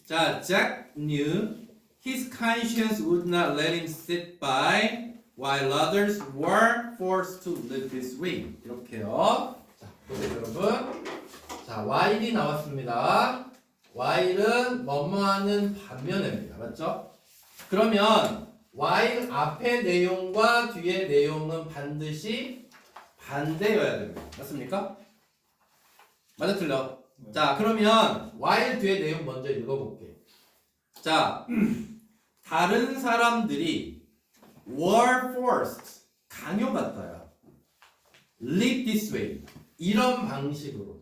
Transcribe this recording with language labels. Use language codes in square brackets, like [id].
[en] 자, Jack knew his conscience would not let him sit by while others were forced to live this way. [ko] 이렇게요. 자, 보세요, 여러분. 자, while이 나왔습니다. while은 뭐뭐하는 반면입니다. 맞죠? 그러면 while 앞의 내용과 뒤의 내용은 반드시 반대여야 됩니다. 맞습니까? 맞아 틀려? 자, 그러면 while 뒤의 내용 먼저 읽어볼게. 자, 다른 사람들이 were forced 강요받다야. live this way 이런 방식으로.